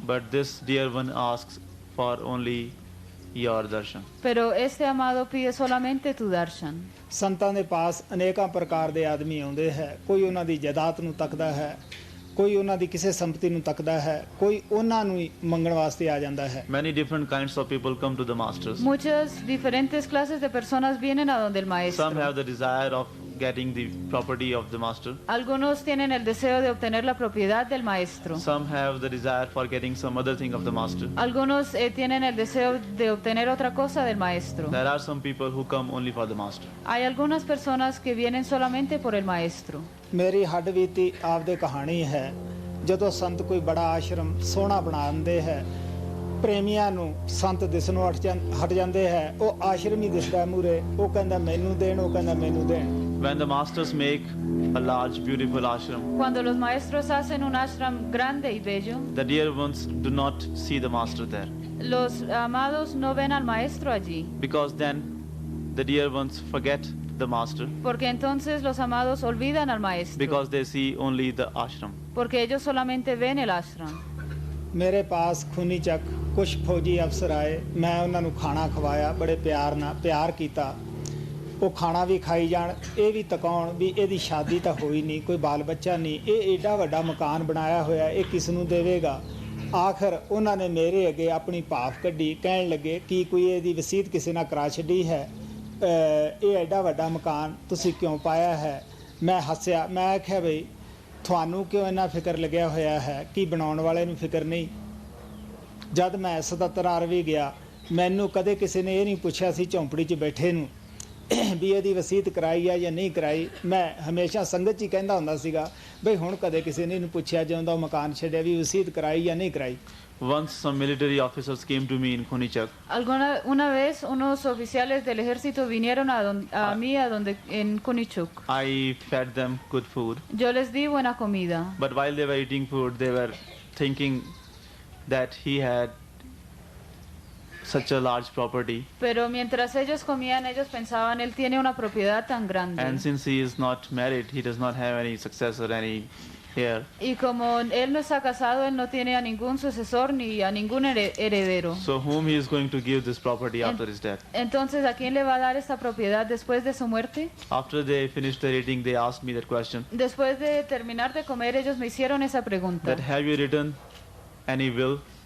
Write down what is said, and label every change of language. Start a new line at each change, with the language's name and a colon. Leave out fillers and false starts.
English: but this dear one asks for only your darshan.
Spanish: Pero este amado pide solamente tu darshan.
Punjabi: ਸੰਤਾਂ ਦੇ ਪਾਸ ਅਨੇਕਾਂ ਪ੍ਰਕਾਰ ਦੇ ਆਦਮੀ ਆਉਂਦੇ ਹੈ, ਕੋਈ ਉਹਨਾਂ ਦੀ ਜਾਇਦਾਦ ਨੂੰ ਤੱਕਦਾ ਹੈ, ਕੋਈ ਉਹਨਾਂ ਦੀ ਕਿਸੇ ਸੰਪਤੀ ਨੂੰ ਤੱਕਦਾ ਹੈ, ਕੋਈ ਉਹਨਾਂ ਨੂੰ ਹੀ ਮੰਗਣ ਵਾਸਤੇ ਆ ਜਾਂਦਾ ਹੈ।
English: Many different kinds of people come to the masters.
Spanish: Muchas diferentes clases de personas vienen a donde el maestro.
English: Some have the desire of getting the property of the master.
Spanish: Algunos tienen el deseo de obtener la propiedad del maestro.
English: Some have the desire for getting some other thing of the master.
Spanish: Algunos tienen el deseo de obtener otra cosa del maestro.
English: There are some people who come only for the master.
Spanish: Hay algunas personas que vienen solamente por el maestro.
Punjabi: ਮੇਰੀ ਹੱਡ ਬੀਤੀ ਆਪਦੇ ਕਹਾਣੀ ਹੈ। ਜਦੋਂ ਸੰਤ ਕੋਈ ਬੜਾ ਆਸ਼ਰਮ ਸੋਹਣਾ ਬਣਾ ਦਿੰਦੇ ਹੈ, ਪ੍ਰੇਮੀਆਂ ਨੂੰ ਸੰਤ ਦਿਸਣੋਂ ਹਟ ਜਾਂਦੇ ਹੈ, ਉਹ ਆਸ਼ਰਮ ਹੀ ਦਿਸਦਾ ਮੂਰੇ, ਉਹ ਕਹਿੰਦਾ ਮੈਨੂੰ ਦੇਣ, ਉਹ ਕਹਿੰਦਾ ਮੈਨੂੰ ਦੇਣ।
English: When the masters make a large beautiful ashram,
Spanish: Cuando los maestros hacen un ashram grande y bello,
English: the dear ones do not see the master there,
Spanish: los amados no ven al maestro allí,
English: because then the dear ones forget the master,
Spanish: porque entonces los amados olvidan al maestro,
English: because they see only the ashram.
Spanish: porque ellos solamente ven el ashram.
Punjabi: ਮੇਰੇ ਪਾਸ ਖੂਨੀ ਚੱਕ ਕੁਛ ਫੌਜੀ ਅਫਸਰ ਆਏ, ਮੈਂ ਉਹਨਾਂ ਨੂੰ ਖਾਣਾ ਖਵਾਇਆ, ਬੜੇ ਪਿਆਰ ਨਾਲ ਪਿਆਰ ਕੀਤਾ। ਉਹ ਖਾਣਾ ਵੀ ਖਾਈ ਜਾਣ, ਇਹ ਵੀ ਤਕਾਉਣ ਵੀ ਇਹਦੀ ਸ਼ਾਦੀ ਤਾਂ ਹੋਈ ਨਹੀਂ, ਕੋਈ ਬਾਲ ਬੱਚਾ ਨਹੀਂ, ਇਹ ਏਡਾ ਵੱਡਾ ਮਕਾਨ ਬਣਾਇਆ ਹੋਇਆ, ਇਹ ਕਿਸ ਨੂੰ ਦੇਵੇਗਾ। ਆਖਰ ਉਹਨਾਂ ਨੇ ਮੇਰੇ ਅੱਗੇ ਆਪਣੀ ਭਾਫ ਕੱਢੀ, ਕਹਿਣ ਲੱਗੇ ਕਿ ਕੋਈ ਇਹਦੀ ਵਸੀਅਤ ਕਿਸੇ ਨਾਲ ਕਰਾ ਛੱਡੀ ਹੈ, ਇਹ ਐਡਾ ਵੱਡਾ ਮਕਾਨ ਤੁਸੀਂ ਕਿਉਂ ਪਾਇਆ ਹੈ। ਮੈਂ ਹੱਸਿਆ, ਮੈਂ ਆਖਿਆ ਬਈ ਤੁਹਾਨੂੰ ਕਿਉਂ ਇੰਨਾ ਫਿਕਰ ਲੱਗਿਆ ਹੋਇਆ ਹੈ ਕਿ ਬਣਾਉਣ ਵਾਲੇ ਨੂੰ ਫਿਕਰ ਨਹੀਂ। ਜਦ ਮੈਂ 77 ਵੀ ਗਿਆ, ਮੈਨੂੰ ਕਦੇ ਕਿਸੇ ਨੇ ਇਹ ਨਹੀਂ ਪੁੱਛਿਆ ਸੀ ਝੌਂਪੜੀ 'ਚ ਬੈਠੇ ਨੂੰ ਵੀ ਇਹਦੀ ਵਸੀਅਤ ਕਰਾਈ ਆ ਜਾਂ ਨਹੀਂ ਕਰਾਈ। ਮੈਂ ਹਮੇਸ਼ਾ ਸੰਗਤ 'ਚ ਹੀ ਕਹਿੰਦਾ ਹੁੰਦਾ ਸੀਗਾ ਬਈ ਹੁਣ ਕਦੇ ਕਿਸੇ ਨੇ ਇਹਨੂੰ ਪੁੱਛਿਆ ਜਦੋਂ ਦਾ ਮਕਾਨ ਛੱਡਿਆ ਵੀ ਵਸੀਅਤ ਕਰਾਈ ਜਾਂ ਨਹੀਂ ਕਰਾਈ।
English: Once some military officers came to me in Kunichak.
Spanish: Una vez unos oficiales del ejército vinieron a mí en Kunichuk.
English: I fed them good food.
Spanish: Yo les di buena comida.
English: But while they were eating food, they were thinking that he had such a large property.
Spanish: Pero mientras ellos comían, ellos pensaban él tiene una propiedad tan grande.
English: And since he is not married, he does not have any successor, any heir.
Spanish: Y como él no está casado, él no tiene a ningún sucesor ni a ningún heredero.
English: So whom he is going to give this property after his death?
Spanish: Entonces, ¿a quién le va a dar esta propiedad después de su muerte?
English: After they finished their eating, they asked me that question.
Spanish: Después de terminar de comer, ellos me hicieron esa pregunta.
English: That have you written any will